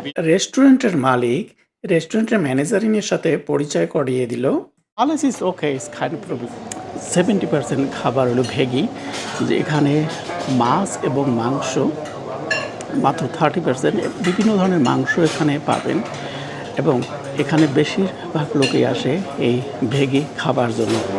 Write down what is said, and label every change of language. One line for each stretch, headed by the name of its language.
Bangla: রেস্টুরেন্টের মালিক রেস্টুরেন্টের ম্যানেজারিনের সাথে পরিচয় করিয়ে দিল।
German: Alles ist okay, ist kein Problem.
Bangla: 70% খাবার হলো ভেগি, যে এখানে মাছ এবং মাংস, মাত্র 30% বিভিন্ন ধরনের মাংস এখানে পাবেন এবং এখানে বেশিরভাগ লোকই আসে এই ভেগি খাবার জন্য।